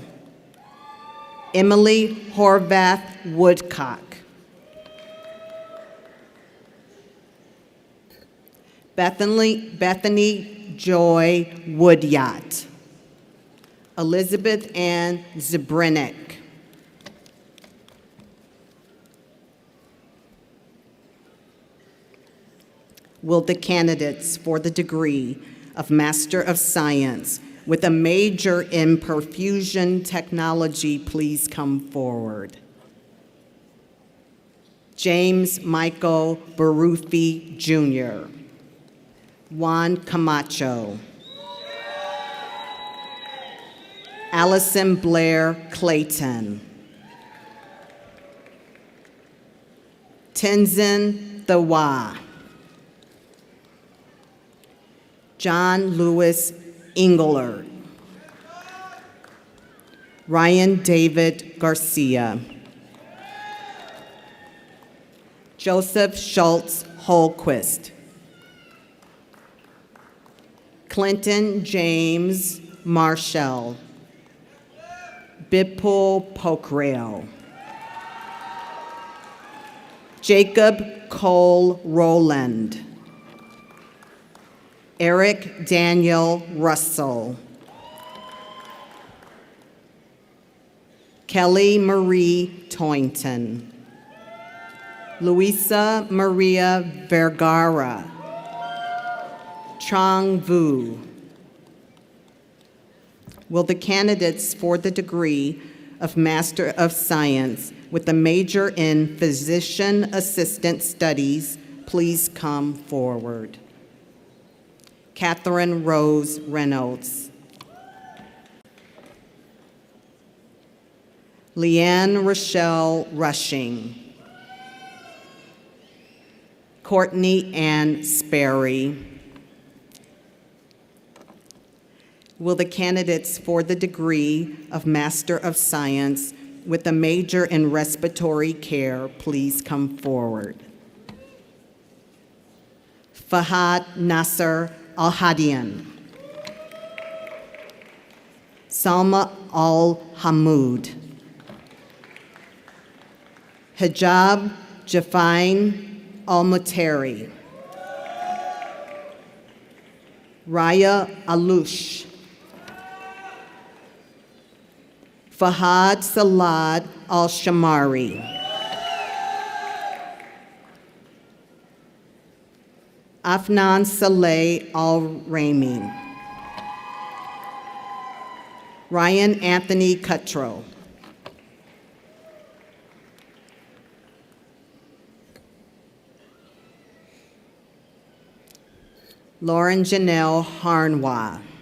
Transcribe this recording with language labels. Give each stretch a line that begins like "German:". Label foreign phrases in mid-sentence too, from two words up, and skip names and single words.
English: Emily Horvath Woodcock. Bethany Joy Woodyot. Elizabeth Ann Zabrinek. Will the candidates for the degree of Master of Science with a major in perfusion technology please come forward? James Michael Barufi Jr. Juan Camacho. Allison Blair Clayton. Tenzin Thawa. John Lewis Engler. Ryan David Garcia. Joseph Schultz Holquist. Clinton James Marshall. Bipul Pokhrel. Jacob Cole Rowland. Eric Daniel Russell. Kelly Marie Toynton. Luisa Maria Vergara. Trong Vu. Will the candidates for the degree of Master of Science with a major in Physician Assistant Studies please come forward? Catherine Rose Reynolds. Leanne Rochelle Rushing. Courtney Ann Sperry. Will the candidates for the degree of Master of Science with a major in respiratory care please come forward? Fahad Nasser Al-Hadian. Salma Al-Hamoud. Hijab Jafain Al-Muteri. Raya Alush. Fahad Salad Al-Shamari. Afnan Saleh Al-Rami. Ryan Anthony Cuttrow. Lauren Janelle Harnwa.